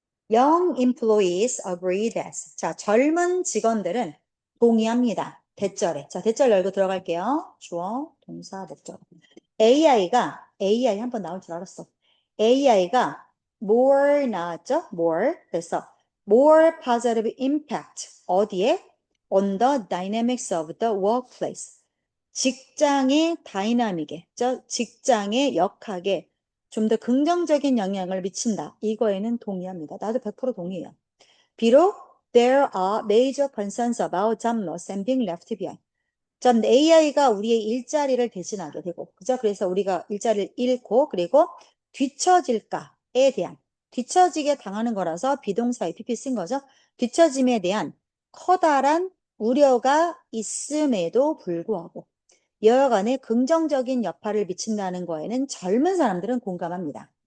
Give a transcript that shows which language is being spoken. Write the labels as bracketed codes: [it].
[en] Young employees agree that. [ko] 자, 젊은 직원들은 동의합니다. 대절에. 자, 대절 열고 들어갈게요. 주어, 동사, 목적. AI 한 번 나올 줄 알았어. AI가 more 나왔죠? [en] more. [ko] 그래서 [en] more positive impact. [ko] 어디에? [en] On the dynamics of the workplace. [ko] 직장의 다이나믹에, 직장의 역학에 좀 더 긍정적인 영향을 미친다. 이거에는 동의합니다. 나도 100% 동의해요. 비록 [en] there are major concerns about job loss and being left behind. [ko] 전 AI가 우리의 일자리를 대신하게 되고, 그죠? 그래서 우리가 일자리를 잃고, 그리고 뒤처질까에 대한, 뒤처지게 당하는 거라서 비동사에 PP 쓴 거죠. 뒤처짐에 대한 커다란 우려가 있음에도 불구하고, 여하간에 긍정적인 여파를 미친다는 거에는 젊은 사람들은 공감합니다.